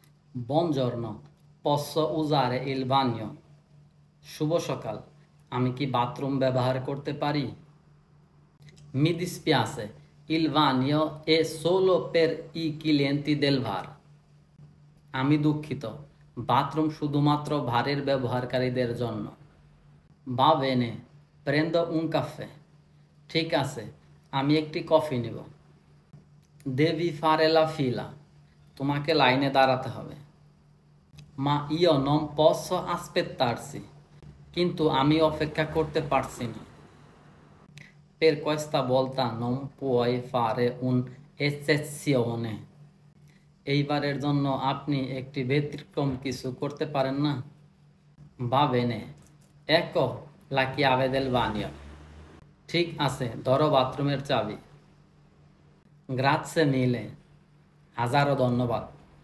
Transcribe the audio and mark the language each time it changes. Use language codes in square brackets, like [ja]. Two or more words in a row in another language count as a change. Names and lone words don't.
[it] Buongiorno, posso usare il bagno? [bn] শুভ সকাল, আমি কি বাথরুম ব্যবহার করতে পারি? [it] Mi dispiace, il bagno è solo per i clienti del bar. [bn] আমি দুঃখিত, বাথরুম শুধুমাত্র বারের ব্যবহারকারীদের জন্য। [it] Va bene, prendo un caffè. [bn] ঠিক আছে, আমি একটি কফি নেব। [it] Devi fare la fila. [bn] তোমাকে লাইনে দাঁড়াতে হবে। [it] Ma io non posso aspettarsi. [bn] কিন্তু আমি অপেক্ষা করতে পারছি না। [it] Per questa volta non puoi fare un'eccezione. [bn] এইবারের জন্য আপনি একটি ব্যতিক্রম কিছু করতে পারেন না? [it] Va bene, ecco la chiave del bagno. [bn] ঠিক আছে, ধরো বাথরুমের চাবি। [it] Grazie mille. [bn] হাজারো ধন্যবাদ।